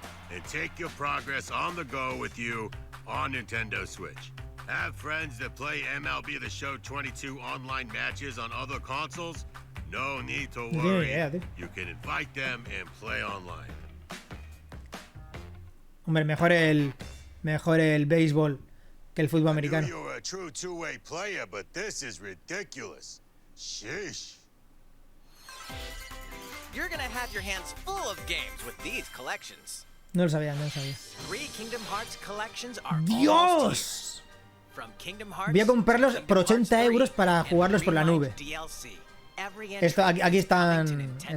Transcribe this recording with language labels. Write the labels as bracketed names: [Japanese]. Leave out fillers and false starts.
[English] And take your progress on the go with you on Nintendo Switch. Have friends that play MLB The Show 22 online matches on other consoles? No need to worry. You can invite them and play online. [Spanish] Hombre, mejor el béisbol que el fútbol americano. [English] You're a true two-way player, but this is ridiculous. Sheesh. You're gonna have your hands full of games with these collections. [Spanish] No lo sabía, no lo sabía. [English] 3 Kingdom Hearts collections are [Spanish] ¡Dios! Voy a comprarlos por 80 euros para jugarlos por la nube. Esto, aquí están.